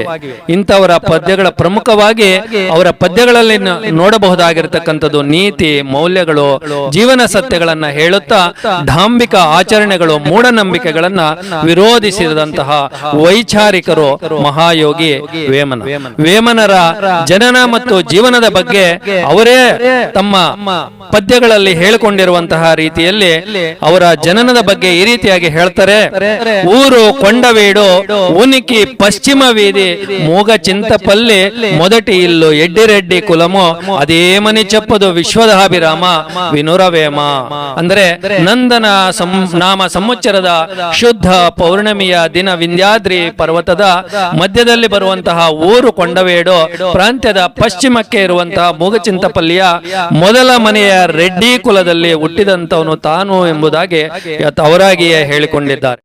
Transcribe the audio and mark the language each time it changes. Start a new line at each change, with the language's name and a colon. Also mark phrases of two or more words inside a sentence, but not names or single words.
Kannada: ಇಂಥವರ ಪದ್ಯಗಳ ಪ್ರಮುಖವಾಗಿ ಅವರ ಪದ್ಯಗಳಲ್ಲಿ ನೋಡಬಹುದಾಗಿರತಕ್ಕಂಥದ್ದು ನೀತಿ, ಮೌಲ್ಯಗಳು, ಜೀವನ ಸತ್ಯಗಳನ್ನ ಹೇಳುತ್ತಾ ಧಾಂಬಿಕ ಆಚರಣೆಗಳು, ಮೂಢನಂಬಿಕೆಗಳನ್ನ ವಿರೋಧಿಸಿದಂತಹ ವೈಚಾರಿಕರು ಮಹಾಯೋಗಿ ವೇಮನ. ವೇಮನರ ಜನನ ಮತ್ತು ಜೀವನದ ಬಗ್ಗೆ ಅವರೇ ತಮ್ಮ ಪದ್ಯಗಳಲ್ಲಿ ಹೇಳಿಕೊಂಡಿರುವಂತಹ ರೀತಿಯಲ್ಲಿ ಅವರ ಜನನದ ಬಗ್ಗೆ ಈ ರೀತಿಯಾಗಿ ಹೇಳ್ತಾರೆ.
Telugu: ఊరు కొండవీడు ఉనికి పశ్చిమ వీధి మూగ చింతపల్లి మొదటి ఇల్లు ఎడ్డిరెడ్డి కులము అదేమని చెప్పదు విశ్వదాభిరామ ವಿನುರವೇಮ.
Kannada: ಅಂದ್ರೆ ನಂದನ ನಾಮ ಸಂವತ್ಸರದ ಶುದ್ಧ ಪೌರ್ಣಮಿಯ ದಿನ ವಿಂಧ್ಯಾದ್ರಿ ಪರ್ವತದ ಮಧ್ಯದಲ್ಲಿ ಬರುವಂತಹ ಊರು ಕೊಂಡವೇಡು ಪ್ರಾಂತ್ಯದ ಪಶ್ಚಿಮಕ್ಕೆ ಇರುವಂತಹ ಮೂಗಚಿಂತಪಲ್ಲಿಯ ಮೊದಲ ಮನೆಯ ರೆಡ್ಡಿ ಕುಲದಲ್ಲಿ ಹುಟ್ಟಿದಂತವನು ತಾನು ಎಂಬುದಾಗಿ ಅವರಾಗಿಯೇ ಹೇಳಿಕೊಂಡಿದ್ದಾರೆ.